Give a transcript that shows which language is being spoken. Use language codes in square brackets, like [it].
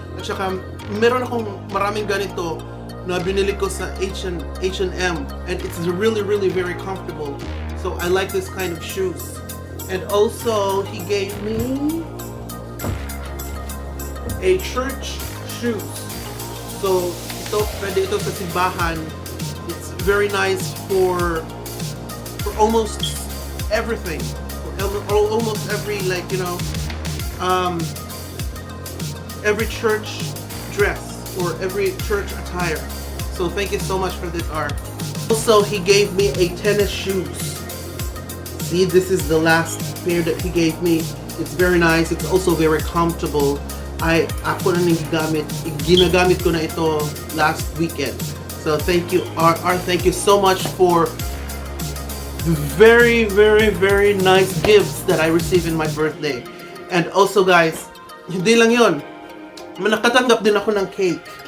[tl] At saka meron akong maraming ganito na binili ko sa H&M, and it's really very comfortable. [en] So I like this kind of shoes. And also he gave me a church shoes. [tl] So pwede ito sa simbahan. [en] It's very nice for almost everything. For almost every, like, um, every church dress or every church attire. So thank you so much for this, art. Also, he gave me a tennis shoes. See, this is the last pair that he gave me. It's very nice. It's also very comfortable. [tl] Ako na ginagamit ko na ito [en] last weekend. So thank you, R. Thank you so much for very, very, very nice gifts that I received in my birthday. And also, guys, [tl] hindi lang yun. Nakatanggap din ako ng cake.